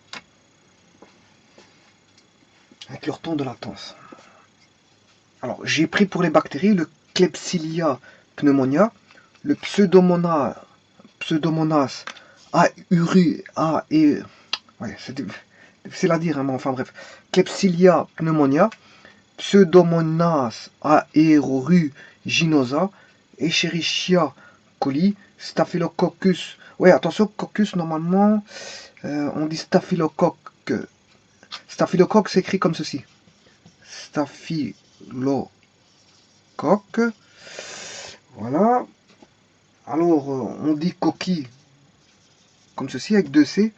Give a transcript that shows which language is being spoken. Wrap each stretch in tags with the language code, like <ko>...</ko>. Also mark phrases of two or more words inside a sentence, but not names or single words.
<fr>Alors, j'ai pris pour les bactéries le Klebsiella pneumonia, le Pseudomonas ouais, c'est difficile à dire, hein, mais enfin bref. Klebsiella pneumonia, Pseudomonas aeruginosa, Escherichia coli, Staphylococcus. Ouais, attention, coccus, normalement, on dit staphylocoque. Staphylocoque s'écrit comme ceci. Staphylocoque. Voilà. Alors, on dit coquille comme ceci avec 2 C.</fr>